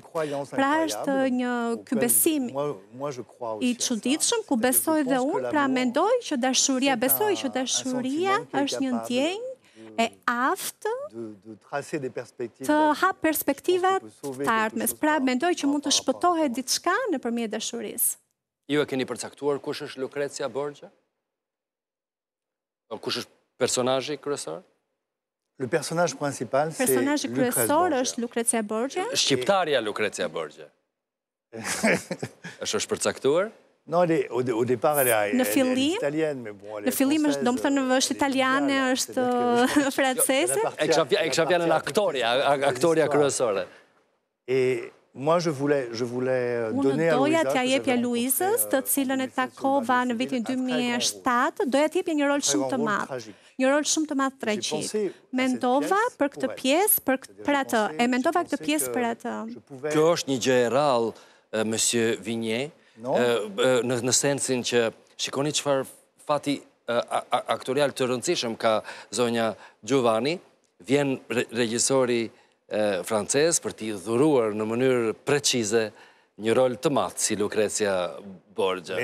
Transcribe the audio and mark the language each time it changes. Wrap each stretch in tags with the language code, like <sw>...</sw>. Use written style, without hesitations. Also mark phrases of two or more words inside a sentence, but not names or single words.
<sq>Pra është ky besim i çuditshëm ku besoj dhe unë, pra mendoj që dashuria, besoj që dashuria është një ndjenjë e aftë të hap perspektivat të ardhmes. Pra mendoj që mund të shpëtohet diçka nëpërmjet dashurisë. Ju e keni përcaktuar kush është Lucrezia Borgia? Kush është personazhi kryesor?</sq> <fr>Le personnage principal, c'est</fr> <sq>Personazhi kryesor është Lucrezia Borgia. Shqiptarja Lucrezia Borgia. Është përcaktuar?</sq> <fr>Non, au départ, elle est italienne, mais bon...</fr> <sq>Në fillim është, do më thënë, është italiane, është francese. E kisha fjalën aktoria kryesore.</sq> <fr>Et moi, je voulais donner à</fr> <sq>Unë doja Luisa... t'ja jepja Luizës, të cilën e takova në vitin 2007, doja t'jepja një rol shumë të madh. Një rol shumë të madh tragjik. Mendova për këtë pjesë, për atë. E mendova këtë pjesë për atë. Kjo është një gjë e rrallë, Monsieur Vigne, në sensin që shikoni çfarë fati aktorial të rëndësishëm ka zonja Giovanni, vjen regjisori francez për t'i dhuruar në mënyrë precize një rol të madh si Lucrezia Borgia.</sq>